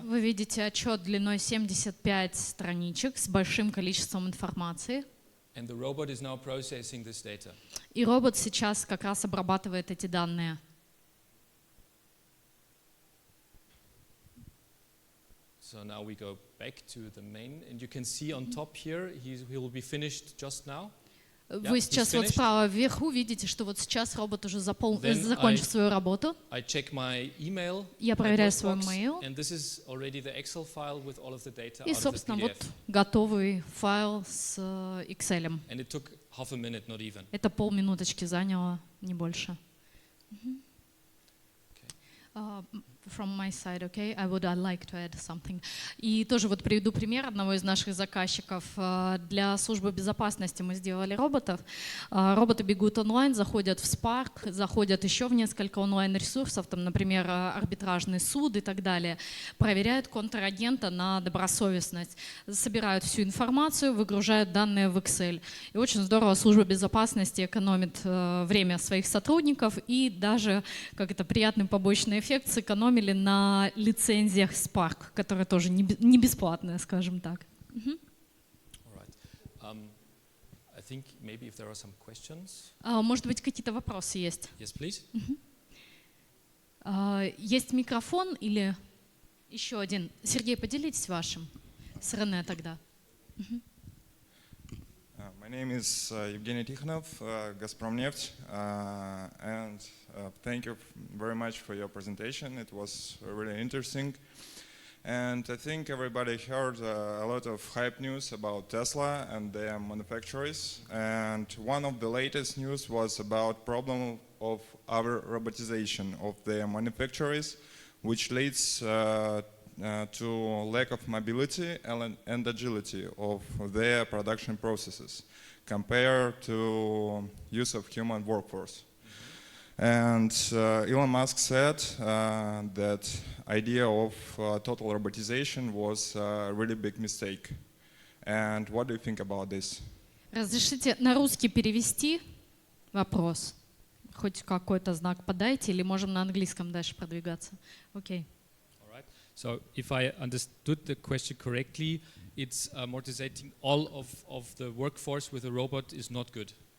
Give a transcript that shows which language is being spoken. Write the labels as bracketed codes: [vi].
[ru] Вы видите отчет длиной 75 страничек с большим количеством информации. [en] And the robot is now processing this data. [ru] И робот сейчас как раз обрабатывает эти данные. [en] So now we go back to the main, and you can see on top here, he will be finished just now. [ru] Вы сейчас вот справа вверху видите, что вот сейчас робот уже закончил свою работу. [en] I check my email, [ru] Я проверяю свой mail. [en] and this is already the Excel file with all of the data [ru] И, [en] out of the [ru] собственно, вот [en] PDF. [ru] готовый файл с Excel. [en] And it took half a minute, not even. [ru] Это полминуточки заняло, не больше. [en] From my side, okay, I would like to add something. [ru] И тоже вот приведу пример одного из наших заказчиков. Для службы безопасности мы сделали роботов. Роботы бегут онлайн, заходят в Spark, заходят еще в несколько онлайн-ресурсов, там, например, арбитражный суд и так далее. Проверяют контрагента на добросовестность, собирают всю информацию, выгружают данные в Excel. И очень здорово служба безопасности экономит время своих сотрудников и даже, как это, приятный побочный эффект, сэкономит на лицензиях Spark, которые тоже не бесплатные, скажем так. [en] I think maybe if there are some questions. [ru] Может быть, какие-то вопросы есть? [en] Yes, please. [ru] Есть микрофон или еще один? Сергей, поделитесь вашим с Рене тогда. [en] My name is Evgeny Tikhonov, Gazpromneft, and thank you very much for your presentation. It was really interesting. And I think everybody heard a lot of hype news about Tesla and their manufacturers. And one of the latest news was about problem of our robotization of their manufacturers, which leads to lack of mobility and agility of their production processes compared to use of human workforce. And Elon Musk said that idea of total robotization was a really big mistake. And what do you think about this? [ru] Разрешите на русский перевести вопрос? Хоть какой-то знак подайте, или можем на английском дальше продвигаться? Окей. [en] So if I understood the question correctly, it's amortizing all of the workforce with a robot is not good.